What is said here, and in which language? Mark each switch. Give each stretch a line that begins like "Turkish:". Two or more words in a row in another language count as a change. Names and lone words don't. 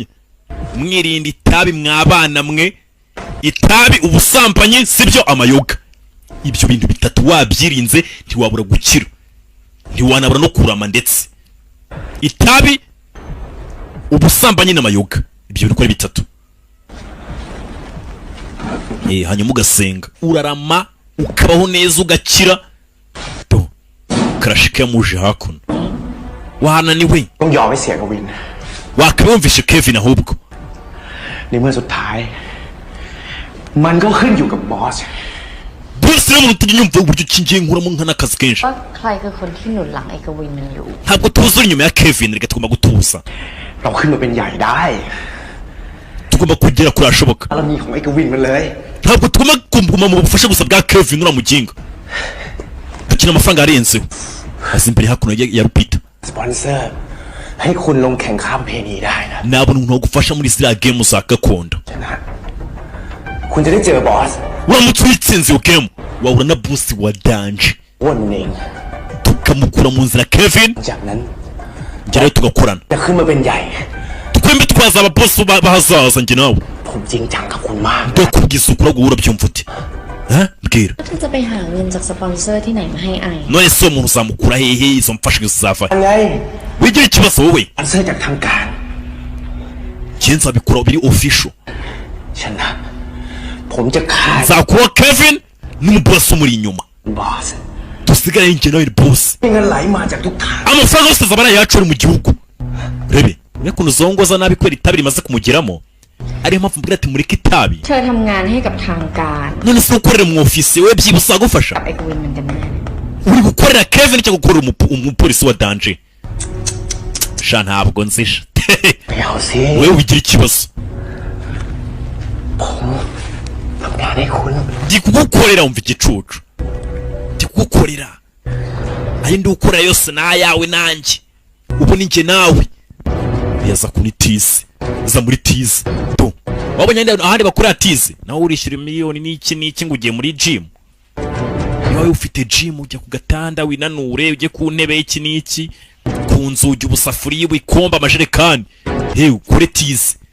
Kinyarwanda: mwirinda itabi mwabana mwe itabi ubusambanyi sibyo amayoga ibyo bintu bitatu wabyirinze ntiwabura gukira ntiwanabura no kurama ndetse itabi ubusambanyi n'amayoga ibyo bintu uko ari bitatu hanyuma ugasenga urarama ukabaho neza ugakira karashika yamuje hakuno wahananiwe
Thai: ต้องยอมให้เสียกวิน
Kinyarwanda: wakabumvishe Kevin ahubwo
Thai: ในเมื่อสุดท้ายมันก็ขึ้นอยู่กับบอส
Kinyarwanda: boss rero umuntu tunyumva uburyo kingiye nkuramo nkana kazi kenshi
Thai: ว่าใครคือคนที่หนุนหลังไอ้กวินมันอยู่
Kinyarwanda: ntabwo tuzi inyuma ya Kevin reka tugomba gutuza
Thai: เราขึ้นมาเป็นใหญ่ได้
Kinyarwanda: tugomba kugera kuri ashoboka
Thai: บารมีของไอ้กวินมันเลย
Kinyarwanda: ntabwo tugomba kuguma mu bufasha gusa bwa Kevin uramuginga akina amafaranga arenzeho azi imbere hakuno ya Rupita
Thai: สปอนเซอร์ให้คุณลงแข่งข้ามเพนีได้นะ
Kinyarwanda: nabona umuntu wagufasha muri ziriya game za gakondo
Thai: ชนะคุณจะได้เจอบอส
Kinyarwanda: uramutse uyitsinze iyo game wahura na boss wa danje
Thai: อ้วนมันเอง
Kinyarwanda: tukamukura mu nzira Kevin
Thai: จากนั้น
Kinyarwanda: njye rero tugakorana
Thai: จะขึ้นมาเป็นใหญ่
Kinyarwanda: twembi twazaba boss bahazaza njye nawe
Thai: ผมจริงจังกับคุณมาก
Kinyarwanda: ndakubwiza ukuri ahubwo urabyumva ute mbwira
Thai: เธอจะไปหาเงินจากสปอนเซอร์ที่ไหนมาให้ไอ
Kinyarwanda: none se uwo muntu uzamukura hehe izo mfashanyo zizava
Thai: ยังไง
Kinyarwanda: wigira ikibazo wowe
Thai: สปอนเซอร์จากทางการ
Kinyarwanda: njye nzabikora biri official
Thai: ชนะผมจะฆ่า
Kinyarwanda: nzakura Kevin n'umubosi umuri inyuma
Thai: บอส
Kinyarwanda: dusigare njye nawe boss
Thai: มีเงินไหลมาจากทุกทาง
Kinyarwanda: amafaranga yose azaba ari ayacu ari mu gihugu rebe uriya kuntu zongoza nabi kubera itabi rimaze kumugeramo ariyo mpamvu mbwira ati mureke itabi
Thai: เธอทำงานให้กับทางการ
Kinyarwanda: none se ukorera mu ofisi we byibuse agufasha
Thai: กับไอ้กวินมันกันแน่
Kinyarwanda: uri gukorera Kevin cyangwa gukorera umupolisi wa danje sha ntabwo nzisha
Thai: ไม่เอาสิ
Kinyarwanda: wewe wigira ikibazo
Thai: ผมทำงานให้คุณ
Kinyarwanda: ndi kugukorera wumva igicucu ndi kugukorera ayo ndi gukorera yose ni ayawe nanjye ubu ni njye nawe yaza kuri tize za muri tize do wabonye ahandi bakorera tize nawe urishyura miliyoni n'iki ngo ugiye muri gym niba ufite gym ujya ku gatanda winanure ujye ku ntebe y'iki n'iki ku nzugi ubusafuriya ibikombe amajerekani hewe ukore tize